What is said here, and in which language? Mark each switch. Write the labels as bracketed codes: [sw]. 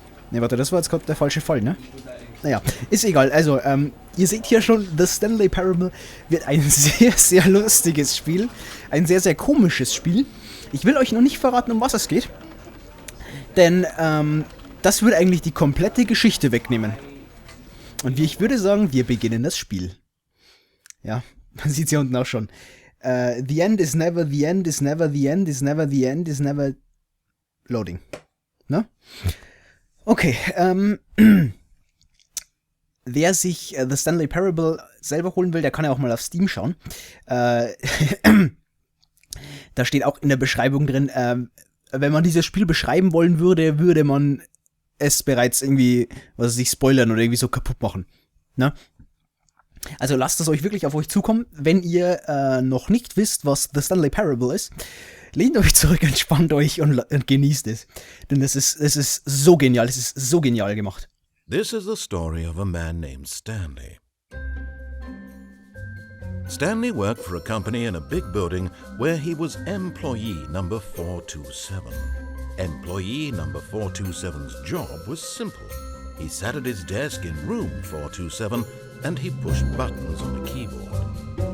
[de] Ne, warte, das war jetzt gerade der falsche Fall, ne? Naja, ist egal, also, ihr seht hier schon, The Stanley Parable wird ein sehr, sehr lustiges Spiel, ein sehr, sehr komisches Spiel. Ich will euch noch nicht verraten, um was es geht, denn, das würde eigentlich die komplette Geschichte wegnehmen. Und ich würde sagen, wir beginnen das Spiel. Ja, man sieht es ja unten auch schon. [en] The end is never the end is never the end is never the end is never loading. [de] Ne? Okay, wer sich The Stanley Parable selber holen will, der kann ja auch mal auf Steam schauen. Da steht auch in der Beschreibung drin, wenn man dieses Spiel beschreiben wollen würde, würde man es bereits irgendwie, was weiß ich, spoilern oder irgendwie so kaputt machen. Ne? Also lasst es euch wirklich auf euch zukommen. Wenn ihr noch nicht wisst, was The Stanley Parable ist, lehnt euch zurück, entspannt euch und genießt es. Denn es ist so genial, es ist so genial gemacht. [en] This is the story of a man named Stanley. Stanley worked for a company in a big building where he was employee number 427. Employee number 427's job was simple. He sat at his desk in room 427 and he pushed buttons on a keyboard.